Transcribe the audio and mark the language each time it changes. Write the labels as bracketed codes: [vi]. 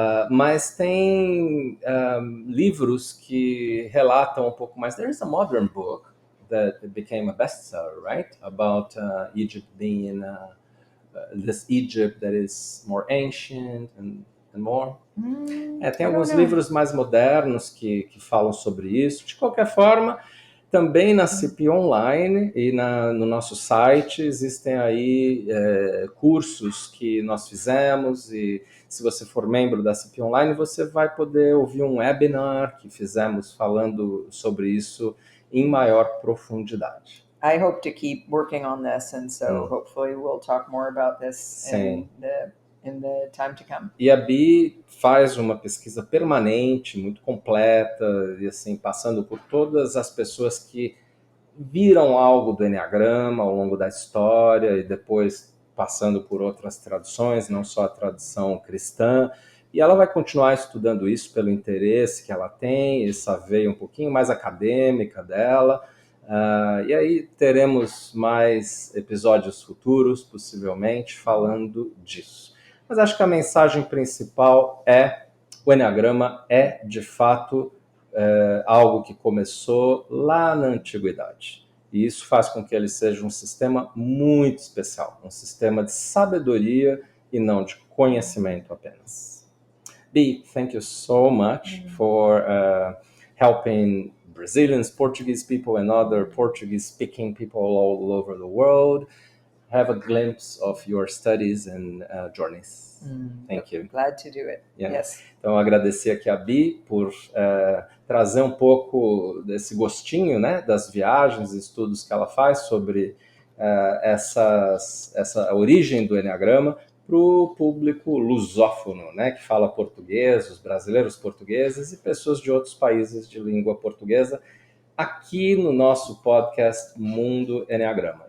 [pt] Mas tem livros que relatam um pouco mais. [en] There is a modern book that became a bestseller, right? About Egypt being this Egypt that is more ancient and more. [pt] Tem alguns livros mais modernos que falam sobre isso. De qualquer forma, também na CP Online e no nosso site existem aí cursos que nós fizemos, e se você for membro da CP Online, você vai poder ouvir um webinar que fizemos falando sobre isso em maior profundidade. [en] I hope to keep working on this, and so hopefully we'll talk more about this in the time to come. [pt] E a Bea faz uma pesquisa permanente, muito completa, e assim, passando por todas as pessoas que viram algo do Eneagrama ao longo da história e depois passando por outras tradições, não só a tradição cristã. E ela vai continuar estudando isso pelo interesse que ela tem, essa veia um pouquinho mais acadêmica dela. E aí teremos mais episódios futuros, possivelmente, falando disso. Mas acho que a mensagem principal o Eneagrama é, de fato, algo que começou lá na antiguidade. E isso faz com que ele seja um sistema muito especial, um sistema de sabedoria e não de conhecimento apenas. [en] Bea, thank you so much for helping Brazilians, Portuguese people, and other Portuguese-speaking people all over the world have a glimpse of your studies and journeys. Thank you. Glad to do it. Yeah. Yes. [pt] Então, agradecer aqui a Bea por trazer um pouco desse gostinho, né, das viagens e estudos que ela faz sobre essa origem do Eneagrama para o público lusófono, né, que fala português, os brasileiros portugueses e pessoas de outros países de língua portuguesa, aqui no nosso podcast Mundo Eneagrama.